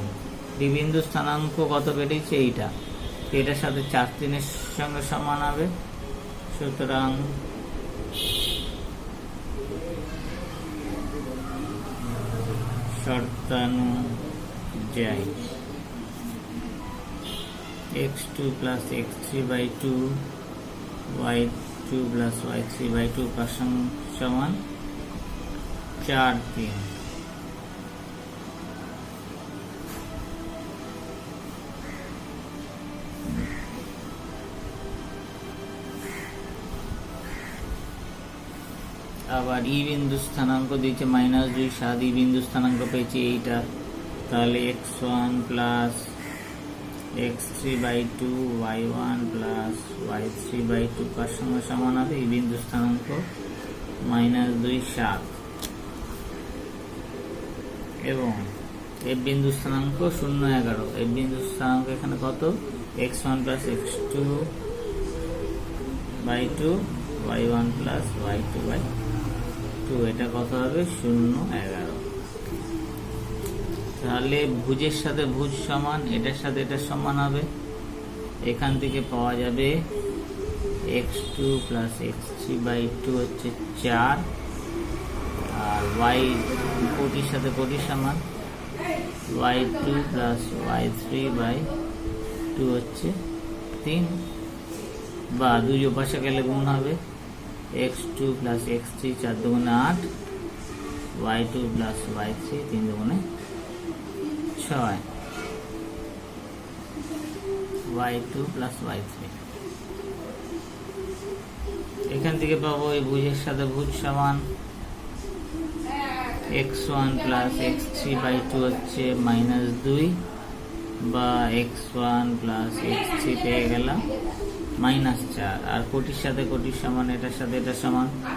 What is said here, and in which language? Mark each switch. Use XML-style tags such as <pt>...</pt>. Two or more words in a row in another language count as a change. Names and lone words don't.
<bn>ডি বিন্দু স্থানাঙ্ক কত বেরিয়েছে? এইটা, এটার সাথে 4 3 এর সঙ্গে সমান হবে, সুতরাং শর্তানুযায়ী x2 + x3/2 y2 + y3/2 সমান 4 3। আবার ই বিন্দু স্থানাঙ্ক দিয়েছে -2 7। ই বিন্দু স্থানাঙ্ক পেয়েছি এইটা, তাহলে x1 + x3/2 y1 + y3/2 কার সঙ্গে সমান হবে? ই বিন্দু স্থানাঙ্ক -2 7 এবং এফ বিন্দু স্থানাঙ্ক 0 11। এফ বিন্দু স্থানাঙ্ক এখানে কত? x1 + x2/2 y1 + y2/2, এটা কত হবে? 0 11। তাহলে ভুজের সাথে ভুজ সমান, এটার সাথে এটা সমান হবে। এখান থেকে পাওয়া যাবে x2 + x3/2 হচ্ছে 4, আর y কোটির সাথে কোটি সমান y2 + y3/2 হচ্ছে 3, বা 2 পাশে গেলে গুণ হবে x2 + x3 4 দুগুণে 8, y2 + y3 3 দুগুণে 6, y2 + y3। এখান থেকে পাবো এই ভুজের সাথে ভুজ সমান x1 + x3/2 হচ্ছে -2, বা x1 + x3 পেয়ে গেলাম -4, আর কোটির সাথে কোটির সমান, এটার সাথে এটা সমান</bn>